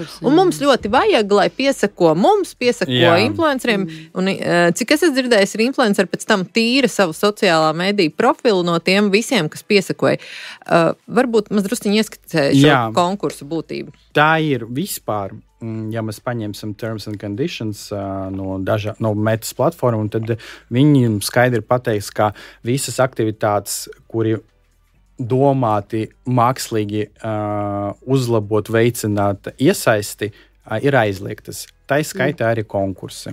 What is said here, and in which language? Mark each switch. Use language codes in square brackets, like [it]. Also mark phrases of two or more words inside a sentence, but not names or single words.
[lv] Un mums ļoti vajag, lai piesako influenceriem. Un cik es esmu dzirdējis, ir influenceri pēc tam tīra savu sociālā mediju profilu no tiem visiem, kas piesakoja. Varbūt maz drusciņi ieskicēju šo konkursu būtību. Tā ir vispār. Ja mēs paņemsim [en] terms and conditions [lv] no metas platformu, tad viņi skaidri pateiks, ka visas aktivitātes, kuri domāti mākslīgi uzlabot, veicināt iesaisti, ir aizliegtas. Tā skaitā arī konkursi.